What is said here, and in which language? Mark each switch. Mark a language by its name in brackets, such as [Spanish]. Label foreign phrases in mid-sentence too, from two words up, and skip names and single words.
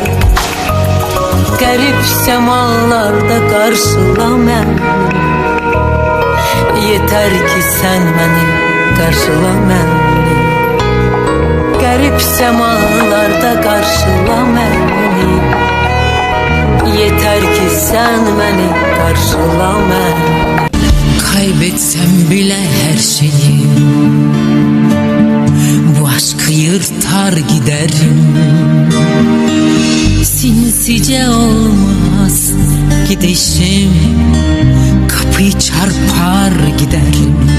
[Azerbaijani] Qərib səmalarda qarşıla məni, yetər ki sən məni qarşıla məni. Qərib səmalarda qarşıla məni, yetər ki sən məni qarşıla məni. [Turkish] Kaybetsem bile her şeyi, bu aşkı yırtar giderim. Sinsice olmaz gidişim, kapıyı çarpar giderim.